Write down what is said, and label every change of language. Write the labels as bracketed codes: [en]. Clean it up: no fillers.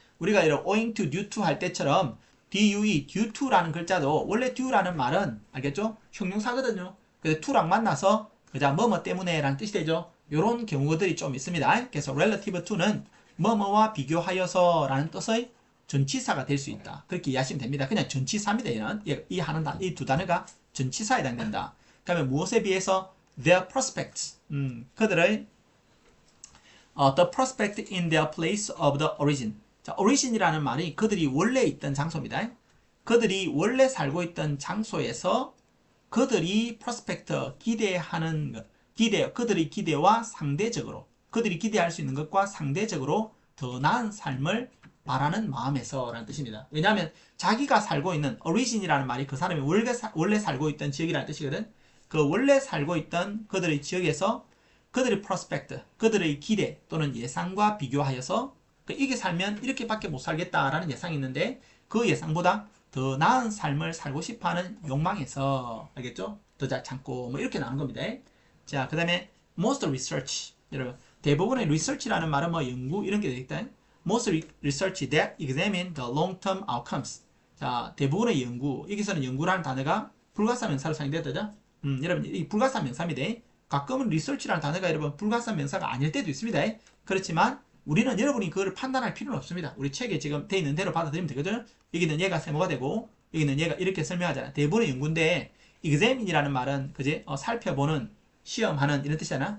[ko] 우리가 이런 owing to, due to 할 때처럼 due, due to라는 글자도 원래 due라는 말은 알겠죠? 형용사거든요. 그래서 to랑 만나서 그냥 뭐뭐 때문에 라는 뜻이 되죠. 요런 경우들이 좀 있습니다. 그래서 relative to는 뭐뭐와 비교하여서 라는 뜻의 전치사가 될 수 있다. 그렇게 이해하시면 됩니다. 그냥 전치사입니다. 얘는 이 두 단어가 전치사에 해당된다. 그러면 무엇에 비해서 [en] their prospects [ko] 그들의 [en] the prospect in their place of the origin. [ko] 자, origin이라는 말이 그들이 원래 있던 장소입니다. 그들이 원래 살고 있던 장소에서 그들이 prospect 기대하는 것, 그들의 기대와 상대적으로 그들이 기대할 수 있는 것과 상대적으로 더 나은 삶을 바라는 마음에서 라는 뜻입니다. 왜냐하면 자기가 살고 있는 origin이라는 말이 그 사람이 원래 살고 있던 지역이라는 뜻이거든. 그 원래 살고 있던 그들의 지역에서 그들의 prospect, 그들의 기대 또는 예상과 비교하여서 이게 살면 이렇게밖에 못 살겠다라는 예상이 있는데 그 예상보다 더 나은 삶을 살고 싶어하는 욕망에서 알겠죠? 더 잘 참고 뭐 이렇게 나오는 겁니다. 자, 그 다음에 most research 여러분 대부분의 research라는 말은 뭐 연구 이런 게 되겠다. [en] most research that examine the long-term outcomes. [ko] 자, 대부분의 연구 여기서는 연구라는 단어가 불가사 명사로 사용되죠. 여러분 이 불가사 명사입니다. 가끔은 research라는 단어가 여러분 불가사 명사가 아닐 때도 있습니다. 그렇지만 우리는 여러분이 그걸 판단할 필요는 없습니다. 우리 책에 지금 돼 있는 대로 받아들이면 되거든요. 여기는 얘가 세모가 되고 여기는 얘가 이렇게 설명하잖아. 대부분의 연구인데 examine이라는 말은 그지 살펴보는 시험하는 이런 뜻이잖아.